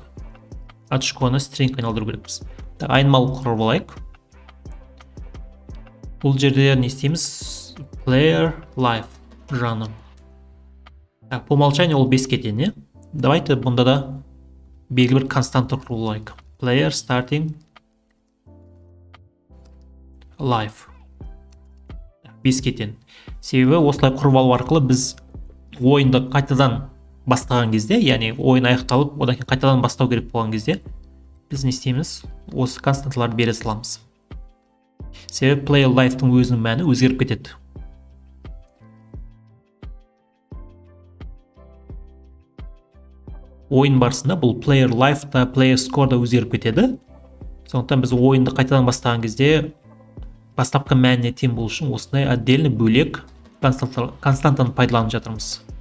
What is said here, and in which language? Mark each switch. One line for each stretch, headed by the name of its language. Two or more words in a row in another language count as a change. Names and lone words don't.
Kazakh: Очконы string айналдыру керекпіз. Так, айнымалы құрып алайық. Бұл жерде не істейміз?
English: Player live жаны.
Kazakh: Так,
Russian: по умолчанию
Kazakh: ол 5 кетен, Давайте бұнда да белгілі бір константа құрып алайық.
English: Player starting live.
Kazakh: 5 кетен. Себебі осылай құрып алу арқылы біз ойынды қайтадан бастаған кезде, яғни ойын аяқталып, одан кейін қайтадан бастау керек болған кезде, біз не істейміз? Осы константаларды бере саламыз. Себебі
English: player live'тың
Kazakh: өзінің мәні өзгеріп кетеді. Ойын барысында бұл
English: player live
Kazakh: та
English: player score
Kazakh: да өзгеріп кетеді. Сондықтан біз ойынды қайтадан бастаған кезде бастапқы мәніне тең болу үшін осындай отдельный бөлек константаны пайдаланып жатырмыз.